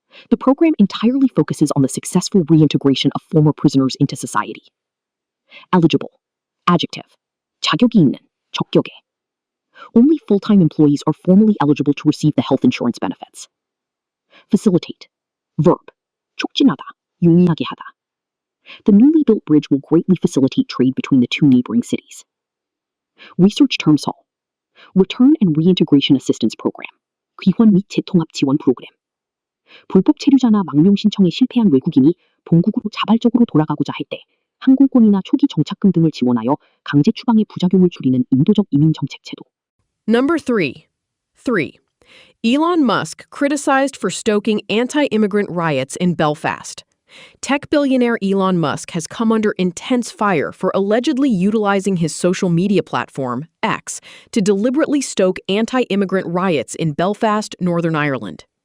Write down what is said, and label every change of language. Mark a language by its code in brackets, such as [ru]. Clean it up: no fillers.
[en] The program entirely focuses on the successful reintegration of former prisoners into society. Eligible. Adjective. [ko] 자격이 있는, 적격에. [en] Only full-time employees are formally eligible to receive the health insurance benefits. Facilitate. Verb. [ko] 촉진하다, 용이하게 하다. [en] The newly built bridge will greatly facilitate trade between the two neighboring cities. Research term sol. Return and Reintegration Assistance Program. [ko] 귀환 및 재통합 지원 프로그램. 불법 체류자나 망명 신청에 실패한 외국인이 본국으로 자발적으로 돌아가고자 할 때 항공권이나 초기 정착금 등을 지원하여 강제 추방의 부작용을 줄이는 인도적 이민 정책 제도. [en] Number 3. Elon Musk criticized for stoking anti-immigrant riots in Belfast. Tech billionaire Elon Musk has come under intense fire for allegedly utilizing his social media platform, X, to deliberately stoke anti-immigrant riots in Belfast, Northern Ireland.